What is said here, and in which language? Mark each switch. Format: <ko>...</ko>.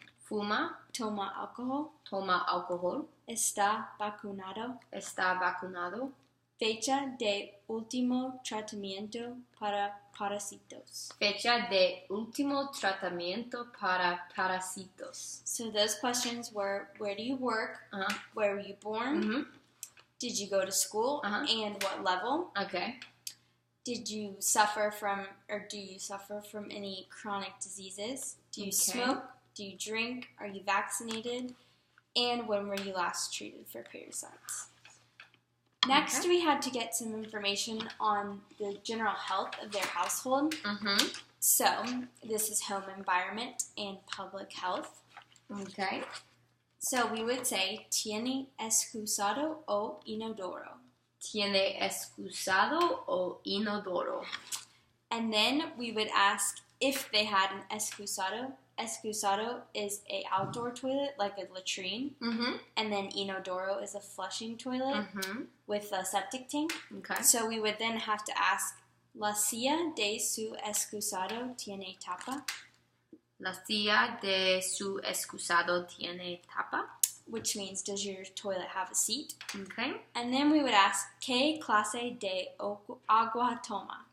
<es>¿Fuma? ¿Toma alcohol? ¿Toma alcohol? ¿Está vacunado? ¿Está vacunado? Fecha de último tratamiento para parásitos. Fecha de último tratamiento para parásitos.</es> <en>So those questions were, where do you work? Where were you born? Did you go to school? And what level? Okay. Did you suffer from, or do you suffer from any chronic diseases? Do you smoke? Do you drink? Are you vaccinated? And when were you last treated for parasites? Next, we had to get some information on the general health of their household. So, this is home environment and public health. Okay. So, we would say,</en> <es>¿tiene excusado o inodoro? ¿Tiene excusado o inodoro?</es> <en>And then we would ask if they had an excusado. Excusado is an outdoor toilet, like a latrine. And then inodoro is a flushing toilet with a septic tank. Okay. So we would then have to ask,</en> <es>¿La silla de su excusado tiene tapa? ¿La silla de su excusado tiene tapa?</es> <en>Which means, does your toilet have a seat? Okay. And then we would ask,</en> <es>¿Qué clase de agua toma?</es>